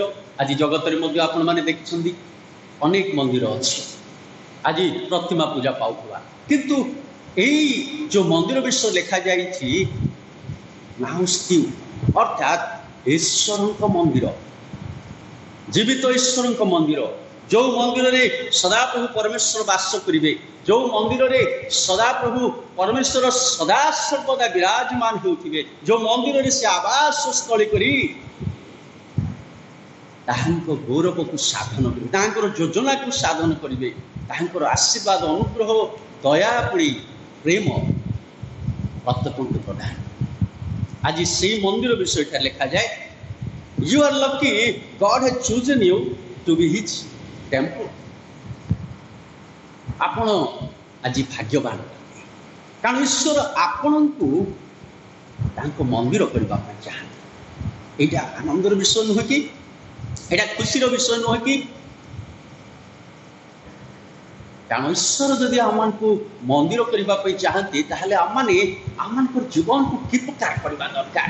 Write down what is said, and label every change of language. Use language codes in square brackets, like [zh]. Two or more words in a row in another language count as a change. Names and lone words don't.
[or] ଆଜି ଜଗତରେ ମଧ୍ୟ ଆପଣମାନେ ଦେଖିଛନ୍ତି ଅନେକ ମନ୍ଦିର ଅଛି ଆଜି ପ୍ରତିମା ପୂଜା ପାଉଥିବା, କିନ୍ତୁ ଏଇ ଯେଉଁ ମନ୍ଦିର ବିଷୟ ଲେଖାଯାଇଛି ନାଉସ୍ତିଉ, ଅର୍ଥାତ୍ ଈଶ୍ୱରଙ୍କ ମନ୍ଦିର, ଜୀବିତ ଈଶ୍ୱରଙ୍କ ମନ୍ଦିର, ଯେଉଁ ମନ୍ଦିରରେ ସଦାପ୍ରଭୁ ପରମେଶ୍ୱର ବାସ କରିବେ, ଯେଉଁ ମନ୍ଦିରରେ ସଦାପ୍ରଭୁ ପରମେଶ୍ୱର ସଦାସର୍ବଦା ବିରାଜମାନ ହେଉଥିବେ, ଯେଉଁ ମନ୍ଦିରରେ ସେ ଆବାସ ସ୍ଥଳୀ କରି ତାହାଙ୍କ ଗୌରବକୁ ସାଧନ କରିବେ, ତାହାଙ୍କର ଯୋଜନାକୁ ସାଧନ କରିବେ, ତାହାଙ୍କର ଆଶୀର୍ବାଦ, ଅନୁଗ୍ରହ, ଦୟା, ପୁଣି ପ୍ରେମ ପ୍ରତ୍ୟେକଙ୍କୁ ପ୍ରଦାନ। ଆଜି ସେଇ ମନ୍ଦିର ବିଷୟଟା ଲେଖାଯାଏ, [en] You are lucky, God has chosen you to be His temple. [or] ଆପଣ ଆଜି ଭାଗ୍ୟବାନ, କାରଣ ଈଶ୍ୱର ଆପଣଙ୍କୁ ତାଙ୍କ ମନ୍ଦିର କରିବା ପାଇଁ ଚାହାନ୍ତି। ଏଇଟା ଆନନ୍ଦର ବିଷୟ ନୁହେଁ କି? ଏଇଟା ଖୁସିର ବିଷୟ ନୁହେଁ କି? କାରଣ ଈଶ୍ୱର ଯଦି ଆମମାନଙ୍କୁ ମନ୍ଦିର କରିବା ପାଇଁ ଚାହାନ୍ତି, ତାହେଲେ ଆମମାନଙ୍କର ଜୀବନକୁ କି ପ୍ରକାର କରିବା ଦରକାର।